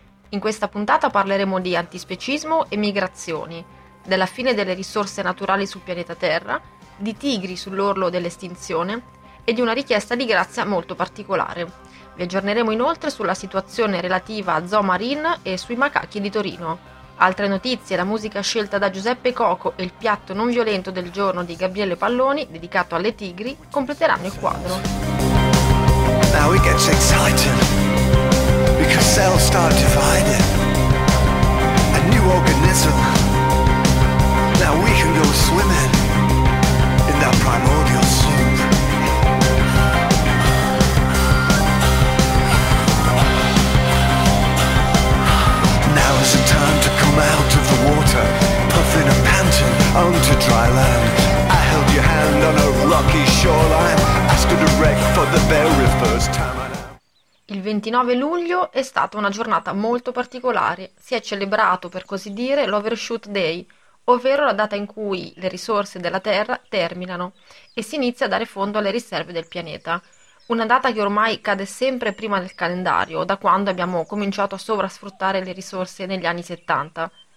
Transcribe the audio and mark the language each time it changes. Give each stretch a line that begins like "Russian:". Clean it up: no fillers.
Italian: In questa puntata parleremo di antispecismo e migrazioni, della fine delle risorse naturali sul pianeta Terra, di tigri sull'orlo dell'estinzione e di una richiesta di grazia molto particolare. Vi aggiorneremo inoltre sulla situazione relativa a Zoo Marine e sui macachi di Torino. Altre notizie, la musica scelta da Giuseppe Coco e il piatto non violento del giorno di Gabriele Palloni, dedicato alle tigri, completeranno il quadro.
English: Now it gets exciting, because cells start dividing. A new organism. Now we can go swimming in that primordial soup. Now is the time to out of the water, puffing and panting onto dry land. I held your hand on a rocky shoreline. I stood erect for the very first time.
Italian: Il 29 luglio è stata una giornata molto particolare. Si è celebrato, per così dire, l'Overshoot Day, ovvero la data in cui le risorse della Terra terminano e si inizia a dare fondo alle riserve del pianeta. Una data che ormai cade sempre prima del calendario, da quando abbiamo cominciato a sovrasfruttare le risorse negli anni 70.